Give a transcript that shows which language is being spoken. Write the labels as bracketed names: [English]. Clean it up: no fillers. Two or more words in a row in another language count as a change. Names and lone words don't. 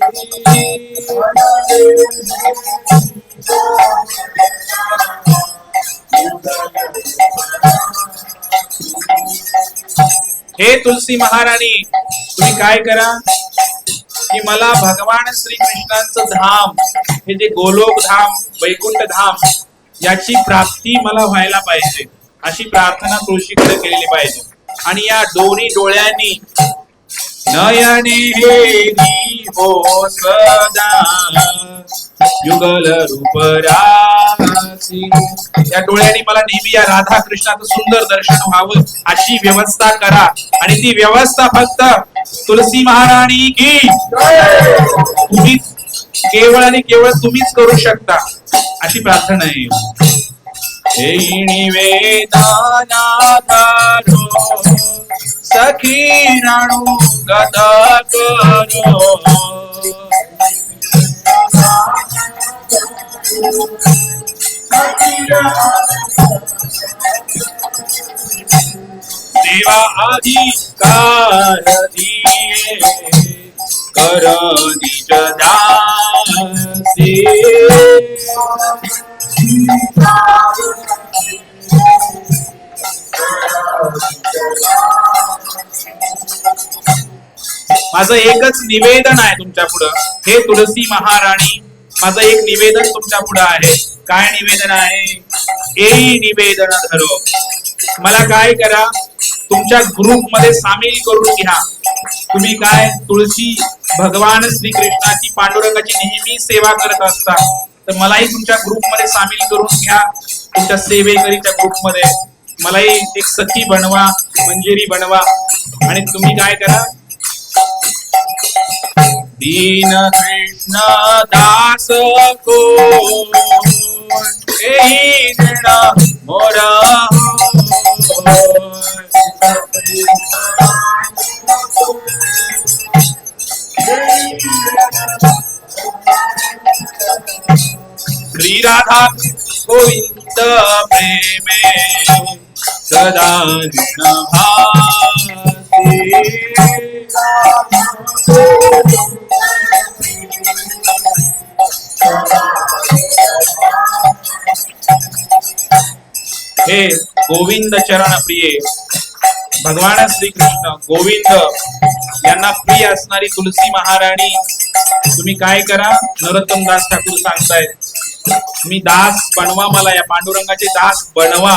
[Marathi] हे तुलसी महाराणी, तुम्ही काय करा की मला भगवान श्रीकृष्णांचं धाम, हे जे गोलोक धाम, वैकुंठ धाम, याची प्राप्ती मला व्हायला पाहिजे अशी प्रार्थना तुळशीकडे केलेली पाहिजे. आणि या दोन्ही डोळ्यांनी [Bangla] নয়নে হেরি হো সদা যুগল রূপ রাশি, [Marathi] या डोळ्यांनी मला नेहमी या राधा कृष्णाचं सुंदर दर्शन व्हावं अशी व्यवस्था करा. आणि ती व्यवस्था फक्त तुलसी महाराणी की तुम्ही केवळ आणि केवळ तुम्हीच करू शकता अशी प्रार्थना आहे. [Bangla] হে নিবেদন সখী রণু গত করো দেবা অধিকার দিএ কর নিজ [Marathi] दासी माझं एकच निवेदन आहे तुमच्या पुढं, हे तुलसी महाराणी, माझं एक निवेदन तुमच्या पुढं आहे. काय निवेदन आहे? [Bangla] এই নিবেদন ধরো. [Marathi] मला काय करा, तुमच्या ग्रुप मध्ये सामील करून घ्या. तुम्ही काय तुळशी भगवान श्रीकृष्णाची पांडुरंगाची नेहमी सेवा करत असता, तर मलाही तुमच्या ग्रुप मध्ये सामील करून घ्या. तुमच्या सेवेकरीच्या ग्रुप मध्ये मलाही एक सखी बनवा, मंजिरी बनवा. आणि तुम्ही काय करा, [Bangla] দীন কৃষ্ণ দাস কো মোরা শ্রী রাধা গোবিন্দ প্রেমে সদা [Marathi] हे गोविंद चरण प्रिय भगवान श्रीकृष्ण गोविंद यांना प्रिय असणारी तुलसी महाराणी, तुम्ही काय करा, नरोत्तम दास ठाकूर सांगतायत, मी दास बनवा, मला या पांडुरंगाचे दास बनवा.